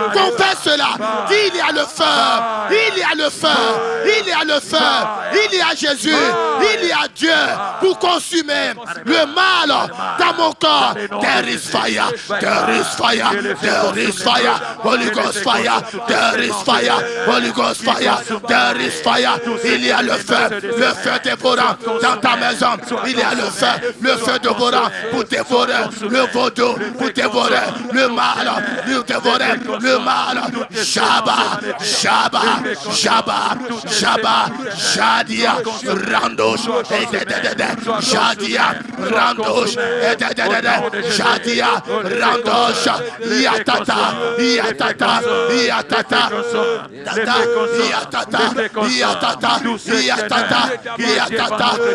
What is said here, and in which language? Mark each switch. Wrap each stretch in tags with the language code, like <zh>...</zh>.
<fr>Confesse cela, dis il y a le feu, il y a le feu, il y a le feu, il y a Jésus, il y a Dieu pour consumer le mal dans mon corps.</fr> <en>There is fire, there is fire, there is fire, Holy Ghost fire, there is fire, Holy Ghost fire, there is fire.</en> <fr>Il y a le feu dévorant dans ta maison. Il y a le feu dévorant pour dévorer le vaudou, pour dévorer le mal, pour dévorer le mal. Shaba, Shaba, Shaba, Shaba, Shadia, Randosh, Shadia, Randosh, Shadia, Randosh, Yatata, Yatata, Yatata, Yatata, Yatata, Yatata, Yatata.</fr>